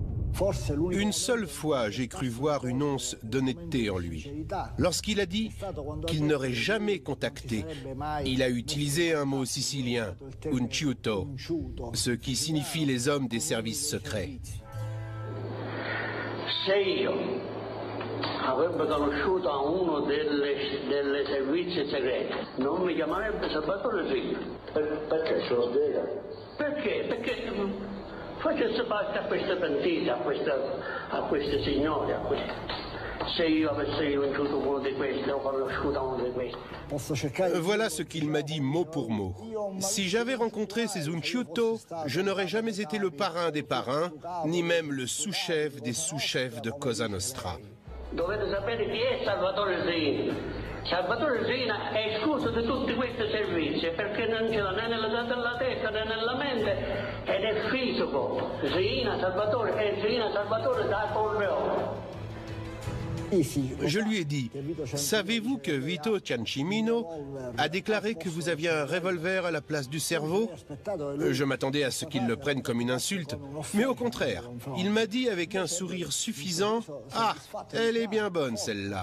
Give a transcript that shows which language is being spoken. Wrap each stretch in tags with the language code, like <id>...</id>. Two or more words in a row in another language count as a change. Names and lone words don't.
<fr>Une seule fois, j'ai cru voir une once d'honnêteté en lui. Lorsqu'il a dit qu'il n'aurait jamais contacté, il a utilisé un mot sicilien, unciuto, ce qui signifie les hommes des services secrets.</fr> <it>Se io avrebbe conosciuto a uno delle servizi segreti, non mi chiamerebbe Salvatore Rina. Perché? Ce lo spiega? Perché facesse parte a queste pentite, a queste signore, se io avessi conosciuto uno di questi o conosciuto uno di questi.</it> <fr>Voilà ce qu'il m'a dit mot pour mot. Si j'avais rencontré ces unciuto, je n'aurais jamais été le parrain des parrains, ni même le sous-chef des sous-chefs de Cosa Nostra.</fr> <it>Dovete sapere chi è Salvatore Rina. Salvatore Rina è escluso di tutti questi servizi perché non ce l'ha né nella testa né nella mente ed è fisico. Rina Salvatore è Rina Salvatore da Corleone.</it> <fr>Je lui ai dit, savez-vous que Vito Ciancimino a déclaré que vous aviez un revolver à la place du cerveau? Je m'attendais à ce qu'il le prenne comme une insulte, mais au contraire, il m'a dit avec un sourire suffisant, « Ah, elle est bien bonne celle-là ».</fr>